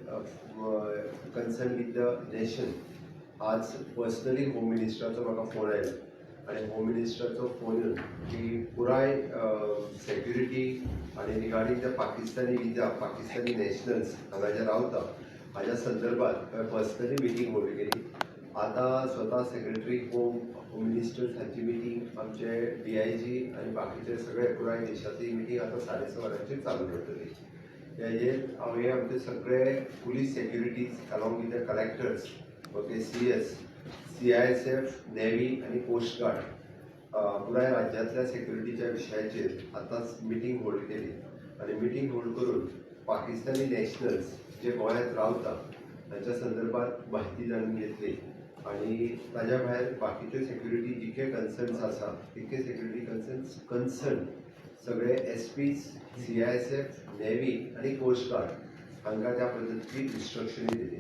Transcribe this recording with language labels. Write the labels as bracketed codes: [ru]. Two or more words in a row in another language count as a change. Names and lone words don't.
[en] concern with the nation [kok] आज पर्सनली होम मिनिस्टराचो म्हाका फोन आयलो आणि होम मिनिस्टराचो फोन येवन की पुराय सेक्युरिटी आणि [en] regarding the Pakistani visa Pakistani nationals [kok] हांगा जे रावता हाच्या संदर्भात [en] personally meeting [kok] बोलवी केली. आता स्वतः [en] secretary home ministers [kok] हांची मिटींग आमचे DIG आणि बाकीचे सगळे पुराय देशातली मिटींग आता 6:30 वरांचेर चालू करतली. हेजेर हांवें आमचे सगळे पुलीस [en] securities along with the collectors okay CS CISF navy [kok] आणि [en] coast guard [kok] पुराय राज्यांतल्या सेक्युरिटीच्या विशयाचेर आतांच [en] meeting hold [kok] केली आणि [en] meeting hold [kok] करून [en] Pakistani nationals [kok] जे गोंयांत रावता तांच्या संदर्भात माहिती जाणून घेतली आणि ताज्या भायर बाकीच्यो सेक्युरिटी जितके कन्सर्न्स आसा तितके [en] security concern [kok] सगळे SPs CISF नेव्ही आणि [en] coast guard [kok] हांकां त्या पद्दतीची इन्स्ट्रक्शनी दिली.